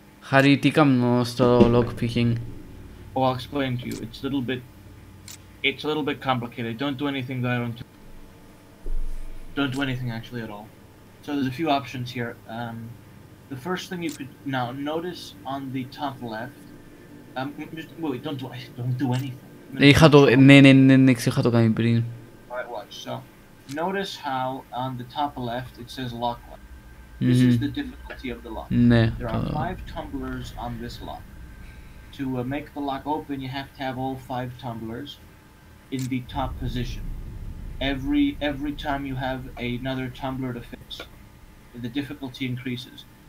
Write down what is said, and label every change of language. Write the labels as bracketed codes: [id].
[el] Harry, τι κάνω στο lockpicking? [en] Oh, I'll explain to you. It's a little bit complicated. Don't do anything that I don't do. Don't do anything actually at all. So there's a few options here. The first thing you could now notice on the top left. Wait, don't do anything. [el] Είχα το, ναι, είχα το κάνει πριν. [en] Alright, watch. So, notice how on the top left it says lock lock. This is the difficulty of the lock. [el] Ναι. [en] There are 5 tumblers on this lock. To make the lock open, you have to have all 5 tumblers in the top position. Every time you have another tumbler to fix, the difficulty increases.